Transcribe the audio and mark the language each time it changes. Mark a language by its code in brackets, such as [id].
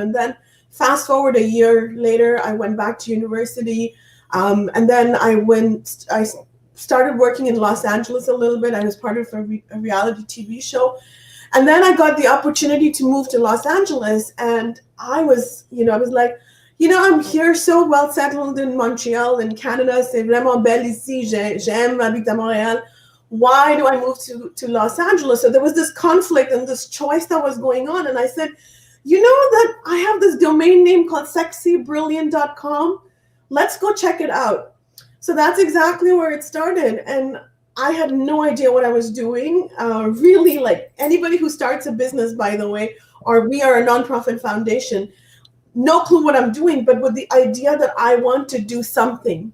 [en] And then fast forward a year later, I went back to university, and then I started working in Los Angeles a little bit. I was part of a reality TV show. And then I got the opportunity to move to Los Angeles. And I was like, I'm here so well settled in Montreal, in Canada. [fr] C'est vraiment belle ici. J'aime habiter à Montréal. [en] Why do I move to Los Angeles? So there was this conflict and this choice that was going on. And I said, you know that I have this domain name called sexybrilliant.com. Let's go check it out. So that's exactly where it started. And I had no idea what I was doing. Really, like anybody who starts a business, by the way, or we are a nonprofit foundation, no clue what I'm doing, but with the idea that I want to do something.